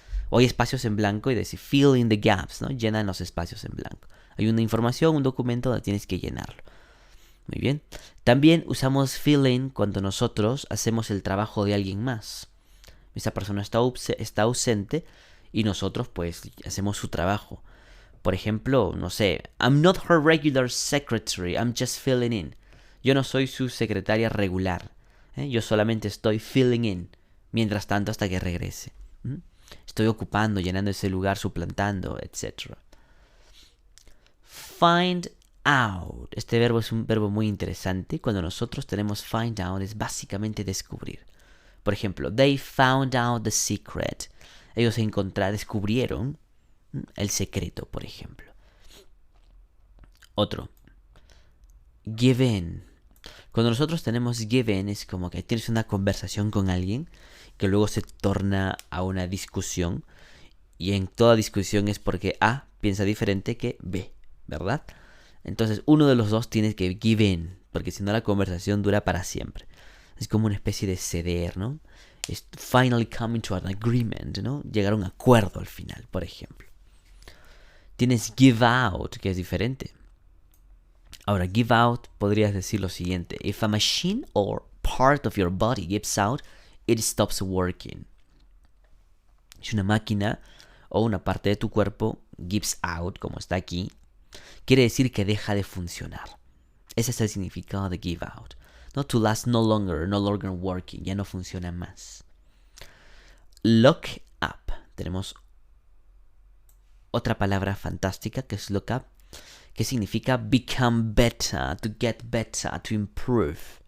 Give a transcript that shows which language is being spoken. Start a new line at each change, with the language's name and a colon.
Spanish: O hay espacios en blanco y decir
English: fill in the gaps,
Spanish: ¿no? Llena los espacios en blanco. Hay una información, un documento donde tienes que llenarlo. Muy bien. También usamos fill in cuando nosotros hacemos el trabajo de alguien más. Esa persona está ausente y nosotros pues hacemos su trabajo. Por ejemplo, no sé,
English: I'm not her regular secretary, I'm just filling in.
Spanish: Yo no soy su secretaria regular. Yo solamente estoy filling in. Mientras tanto, hasta que regrese. Estoy ocupando, llenando ese lugar, suplantando, etc. Find out. Este verbo es un verbo muy interesante. Cuando nosotros tenemos find out, es básicamente descubrir. Por ejemplo,
English: they found out the secret.
Spanish: Ellos descubrieron el secreto, por ejemplo. Otro. Give in. Cuando nosotros tenemos give in, es como que tienes una conversación con alguien que luego se torna a una discusión. Y en toda discusión es porque A piensa diferente que B, ¿verdad? Entonces uno de los dos tiene que give in, porque si no la conversación dura para siempre. Es como una especie de ceder, ¿no? Es
English: finally coming to an agreement,
Spanish: ¿no? Llegar a un acuerdo al final, por ejemplo. Tienes give out, que es diferente. Ahora, give out podrías decir lo siguiente.
English: If a machine or part of your body gives out, it stops working.
Spanish: Si una máquina o una parte de tu cuerpo gives out, como está aquí, quiere decir que deja de funcionar. Ese es el significado de give out.
English: No to last no longer working,
Spanish: ya no funciona más. Look up. Tenemos otra palabra fantástica que es look up, que significa
English: become better, to get better, to improve.